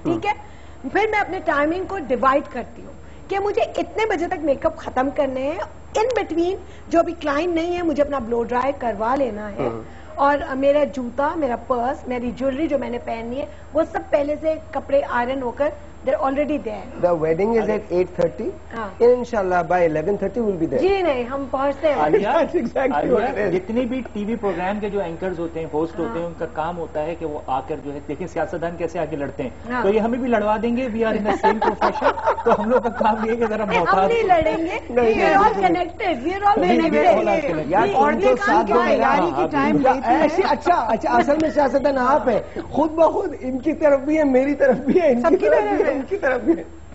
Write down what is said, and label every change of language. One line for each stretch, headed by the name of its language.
Hindi: ठीक है, फिर मैं अपने टाइमिंग को डिवाइड करती हूँ कि मुझे इतने बजे तक मेकअप खत्म करने हैं, इन बिटवीन जो भी क्लाइंट नहीं है मुझे अपना ब्लो ड्राई करवा लेना है, और मेरा जूता, मेरा पर्स, मेरी ज्वेलरी जो मैंने पहननी है, वो सब पहले से कपड़े आयरन होकर
English: they're already there. The wedding is at 8:30. Inshallah by 11:30 we'll be there.
Hindi: जी नहीं, हम पहुँचते हैं.
English: That's exactly what it is.
Hindi: जितनी भी टीवी प्रोग्राम के जो एंकर्स होते हैं, होस्ट होते हैं, उनका काम होता है कि वो आकर जो है, देखिए सियासतदान कैसे आके लड़ते हैं, तो ये हमें भी लड़वा देंगे.
English: we are in the same profession,
Hindi: तो हम लोग का काम ये है कि जरा हम नहीं लड़ेंगे.
English: We are all connected. We are all connected.
Hindi: यार औरतें साथ दो तैयारी की टाइम ऐसी. अच्छा, असल में सियासतदान आप है, खुद ब खुद इनकी तरफ भी है, मेरी तरफ भी है, इनकी तरफ भी है.